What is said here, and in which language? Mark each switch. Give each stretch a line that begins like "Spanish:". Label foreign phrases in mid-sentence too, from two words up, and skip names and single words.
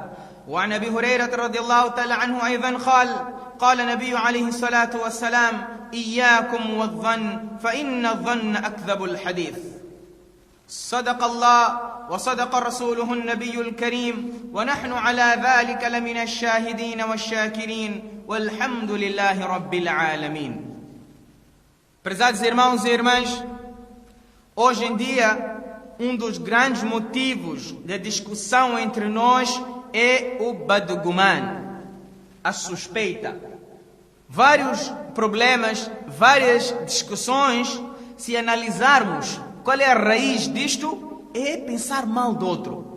Arabic: وعن أبي هريرة رضي الله تعالى عنه أيضا قال النبي عليه الصلاة والسلام: إياكم والظن فإن الظن أكذب الحديث. صدق الله وصدق رسوله النبي الكريم، ونحن على ذلك لمن الشاهدين والشاكرين، والحمد لله رب العالمين.
Portuguese: Prezados irmãos e irmãs, hoje em dia, dos grandes motivos de discussão entre nós é o badguman, a suspeita. Vários problemas, várias discussões, se analisarmos qual é a raiz disto, é pensar mal do outro.